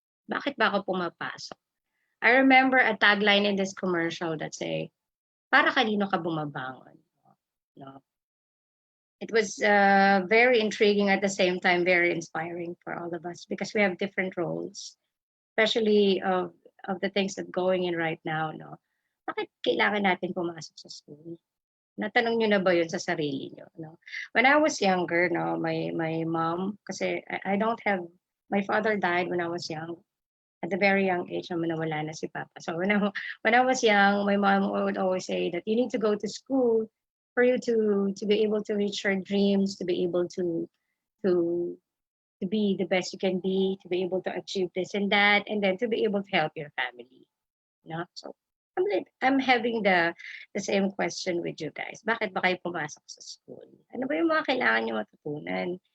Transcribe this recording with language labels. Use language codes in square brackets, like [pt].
[tl] Bakit ba ako pumapasok? [en] I remember a tagline in this commercial that say, [tl] para kanino ka bumabangon? [en] No. It was very intriguing at the same time, very inspiring for all of us because we have different roles, especially of the things that going in right now. [tl] No, bakit kailangan natin pumasok sa school? Natanong niyo na ba yun sa sarili niyo? No? [en] When I was younger, no, my mom, kasi I don't have, my father died when I was young. At a very young age [tl] naman nawala na si Papa. [en] So when I was young, my mom would always say that you need to go to school for you to be able to reach your dreams, to be able to to be the best you can be, to be able to achieve this and that, and then to be able to help your family. No? So I'm having the same question with you guys. [tl] Bakit ba kayo pumasok sa school? Ano ba yung mga kailangan niyo matutunan?